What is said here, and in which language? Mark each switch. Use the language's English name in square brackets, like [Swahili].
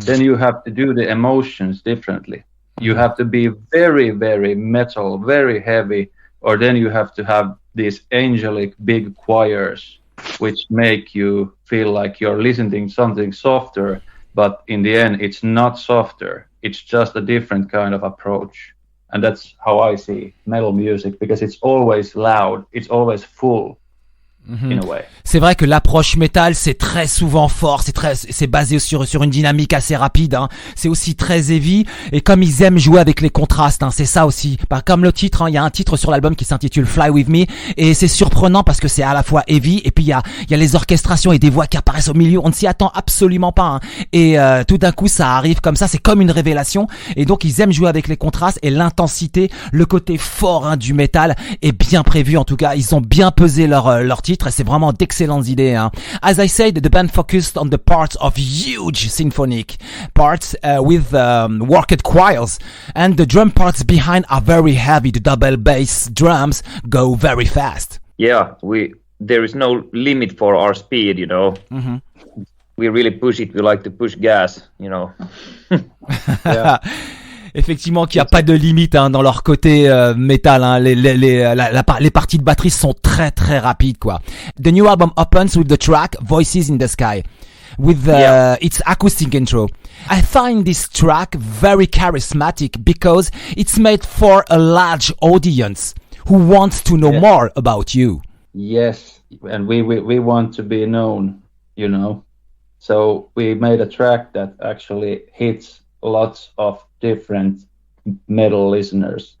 [English] Then you have to do the emotions differently. You have to be very, very metal, very heavy, or then you have to have these angelic big choirs, which make you feel like you're listening to something softer. But in the end, it's not softer. It's just a different kind of approach. And that's how I see metal music, because it's always loud. It's always full. In a way. [French] C'est vrai que l'approche métal c'est très souvent fort, c'est basé sur une dynamique assez rapide, hein. C'est aussi très heavy et comme ils aiment jouer avec les contrastes, hein, c'est ça aussi. Comme le titre, hein, il y a un titre sur l'album qui s'intitule Fly With Me et c'est surprenant parce que c'est à la fois heavy et puis il y a les orchestrations et des voix qui apparaissent au milieu, on ne s'y attend absolument pas, hein. Et tout d'un coup ça arrive comme ça, c'est comme une révélation et donc ils aiment jouer avec les contrastes et l'intensité, le côté fort, hein, du métal est bien prévu. En tout cas, ils ont bien pesé leur titre. C'est vraiment d'excellentes idées, hein. [English] As I said, the band focused on the parts of huge symphonic parts with worked choirs, and the drum parts behind are very heavy. The double bass drums go very fast. Yeah, there is no limit for our speed, Mm-hmm. We really push it. We like to push gas, Yeah. [French] Effectivement qu'il n'y a pas de limite, hein, dans leur côté métal, hein. Les parties de batterie sont très très rapides, quoi. [English] The new album opens with the track Voices in the Sky with its acoustic intro. I find this track very charismatic because it's made for a large audience who wants to know more about you. Yes, and we want to be known, So we made a track that actually hits lots of different metal listeners.